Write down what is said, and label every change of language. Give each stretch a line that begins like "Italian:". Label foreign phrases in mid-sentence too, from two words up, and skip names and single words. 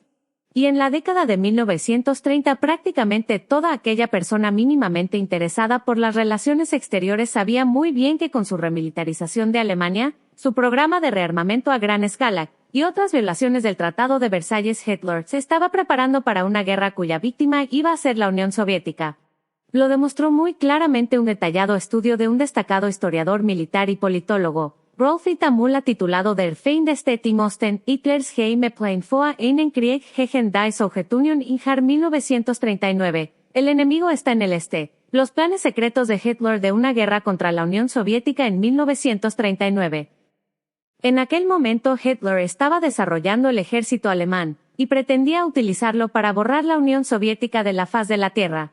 Spanish: Y en la década de 1930 prácticamente toda aquella persona mínimamente interesada por las relaciones exteriores sabía muy bien que con su remilitarización de Alemania, su programa de rearmamento a gran escala, y otras violaciones del Tratado de Versalles, Hitler se estaba preparando para una guerra cuya víctima iba a ser la Unión Soviética. Lo demostró muy claramente un detallado estudio de un destacado historiador militar y politólogo, Rolf Tamula, titulado Der Feind steht im Osten, Hitlers geheime Plan vor einen Krieg gegen die Sowjetunion im Jahr 1939. El enemigo está en el este. Los planes secretos de Hitler de una guerra contra la Unión Soviética en 1939. En aquel momento Hitler estaba desarrollando el ejército alemán, y pretendía utilizarlo para borrar la Unión Soviética de la faz de la Tierra.